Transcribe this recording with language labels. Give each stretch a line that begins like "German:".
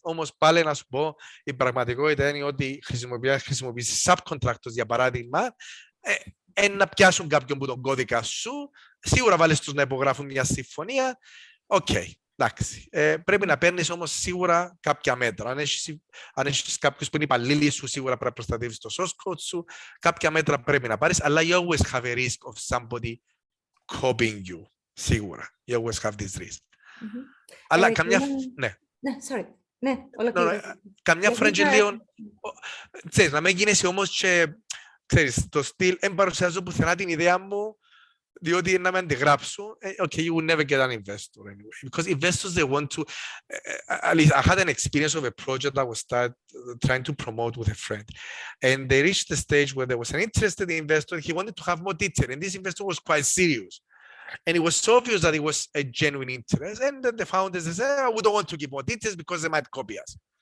Greek: Όμως πάλι να σου πω, η πραγματικότητα είναι ότι χρησιμοποιήσεις subcontractors, για παράδειγμα, να πιάσουν κάποιον που τον κώδικα σου, σίγουρα βάλεις τους να υπογράφουν μια συμφωνία. Εντάξει. Πρέπει να παίρνεις όμως σίγουρα κάποια μέτρα. Αν έχεις κάποιους που είναι υπαλλήλοι σου, σίγουρα πρέπει να προστατεύεις το source code σου. Κάποια μέτρα πρέπει να πάρεις, αλλά
English: you always have a risk of somebody copying you.
Greek: Σίγουρα.
English: You always have this risk.
Greek: Αλλά καμιά...
English: sorry.
Greek: Ναι, καμιά φορά και λίγο... Ξέρεις, να μην γίνεσαι όμως και... Ξέρεις, το στυλ, εν παρουσιάζω πουθενά την ιδέα μου, διότι να με αντιγράψω,
English: you will never get an investor anyway. Because investors, they want to, at least I had an experience of a project that was trying to promote with a friend. And they reached the stage where there was an interested investor, he wanted to have more detail, and this investor was quite serious. And it was so obvious that it was a genuine interest, and then the founders said, we don't want to give more details because they might copy us.